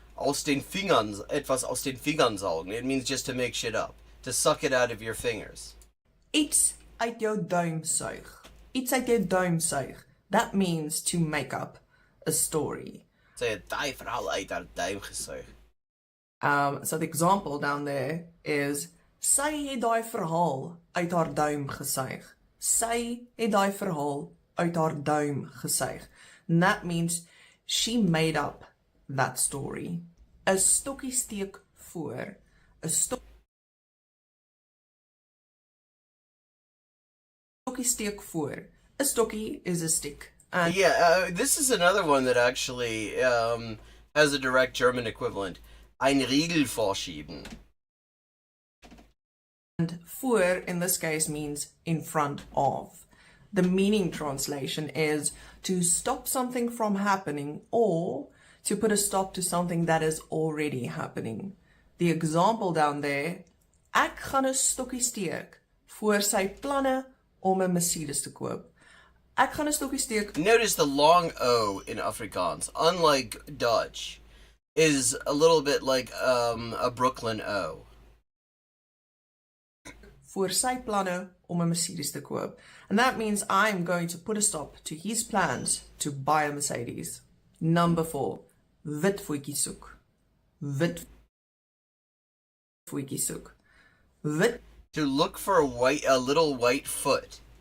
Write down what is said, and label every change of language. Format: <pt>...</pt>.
<de>Aus den Fingern, etwas aus den Fingern saugen.</de> <en>It means just to make shit up. To suck it out of your fingers.</en> <af>Iets uit jou duim suig. Iets uit jou duim suig.</af> <en>That means to make up a story.</en> <af>Sy het daai verhaal uit haar duim gesuig.</af> <en>So the example down there is,</en> <af>sy het daai verhaal uit haar duim gesuig. Sy het daai verhaal uit haar duim gesuig.</af> <en>And that means she made up that story.</en> <af>'n stokkie steek voor. 'n stokkie steek voor.</af> <en>A stokkie is a stick. And this is another one that actually has a direct German equivalent.</en> <de>Ein Riegel vorschieben.</de> <en>And voor in this case means in front of. The meaning translation is to stop something from happening or to put a stop to something that is already happening. The example down there,</en> <af>ek gaan 'n stokkie steek voor sy planne om 'n Mercedes te koop. Ek gaan 'n stokkie steek.</af> <en>Notice the long O in Afrikaans, unlike Dutch, is a little bit like a Brooklyn O.</en> <af>Voor sy planne om 'n Mercedes te koop.</af> <en>And that means I'm going to put a stop to his plans to buy a Mercedes. Number 4.</en> <af>Wit voetjie soek. Wit voetjie soek. Wit.</af> <en>To look for a little white foot.</en>